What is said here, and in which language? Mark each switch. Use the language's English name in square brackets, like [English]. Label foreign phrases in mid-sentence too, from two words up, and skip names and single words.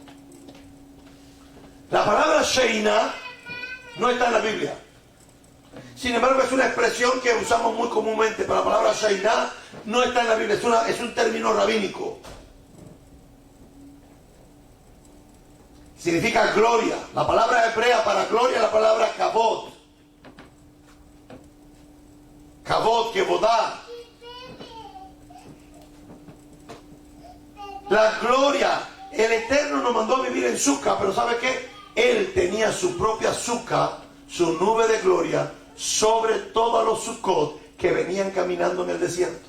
[Spanish] La palabra Sheiná no está en la Biblia. Sin embargo, es una expresión que usamos muy comúnmente, pero la palabra Sheinah no está en la Biblia, es un término rabínico. Significa gloria. La palabra hebrea para gloria es la palabra kavod. [Hebrew] כבוד, כבודה. [Spanish] La gloria. El Eterno nos mandó a vivir en Sukkah, pero ¿sabe qué? Él tenía su propia Sukkah, su nube de gloria, sobre todos los Sukkot que venían caminando en el desierto.